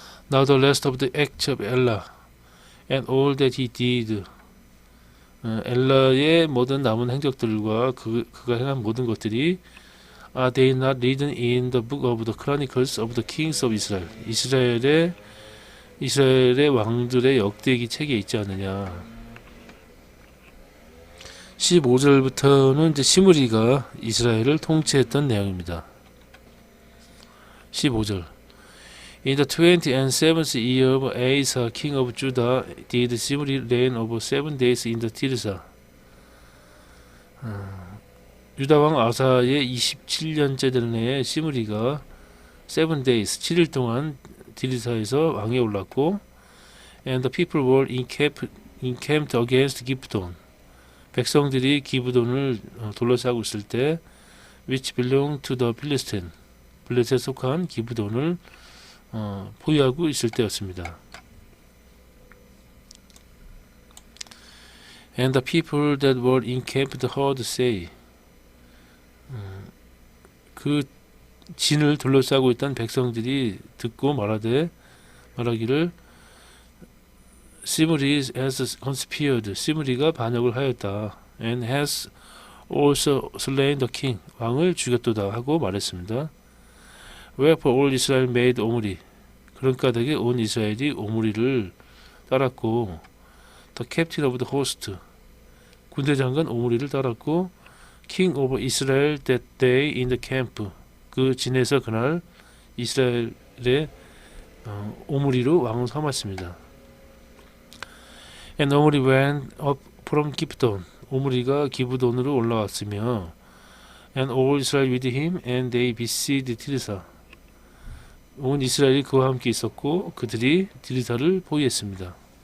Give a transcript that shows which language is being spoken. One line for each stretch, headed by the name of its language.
English: Now the rest of the acts of Ella and all that he did,
Korean: 엘라의 모든 남은 행적들과 그가 행한 모든 것들이
English: Are they not written in the book of the Chronicles of the Kings of Israel?
Korean: 이스라엘의 왕들의 역대기 책에 있지 않느냐. 15절부터는 이제 시므리가 이스라엘을 통치했던 내용입니다. 15절.
English: In the 27th year of Asa, king of Judah, did Shimri reign over 7 days in the Tirzah.
Korean: 유다 왕 아사의 27년째 되는 해에 시므리가
English: 7 days,
Korean: 7일 동안 디르사에서 왕에 올랐고,
English: and the people were encamped against Gibeon.
Korean: 백성들이 기브돈을 둘러싸고 있을 때,
English: which belonged to the Philistine,
Korean: 블레셋에 속한 기브돈을 보유하고 있을 때였습니다.
English: And the people that were encamped heard say,
Korean: 그 진을 둘러싸고 있던 백성들이 듣고 말하기를 시므리
English: has conspired,
Korean: 시므리가 반역을 하였다.
English: And has also slain the king,
Korean: 왕을 죽였도다 하고 말했습니다.
English: Wherefore all Israel made 오므리,
Korean: 그런 까닭에 온 이스라엘이 오므리를 따랐고,
English: the captain of the host,
Korean: 군대장관 오므리를 따랐고,
English: king of Israel that day in the camp,
Korean: 그 진에서 그날 이스라엘의 오므리로 왕을 삼았습니다.
English: And 오므리 went up from Gibeon,
Korean: 오므리가 기브돈으로 올라왔으며,
English: and all Israel with him, and they besieged Tirzah,
Korean: 온 이스라엘이 그와 함께 있었고 그들이 디르사를 포위했습니다.